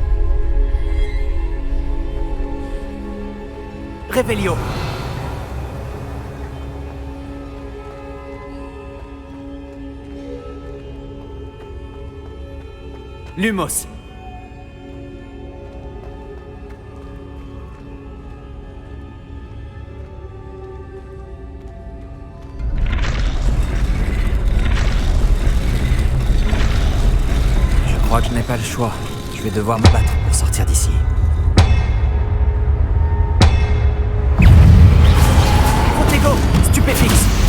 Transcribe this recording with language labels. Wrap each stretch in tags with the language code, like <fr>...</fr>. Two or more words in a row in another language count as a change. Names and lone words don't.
<fr>Revelio. Lumos. Je crois que je n'ai pas le choix. Je vais devoir me battre pour sortir d'ici. Protego, stupéfixe.</fr>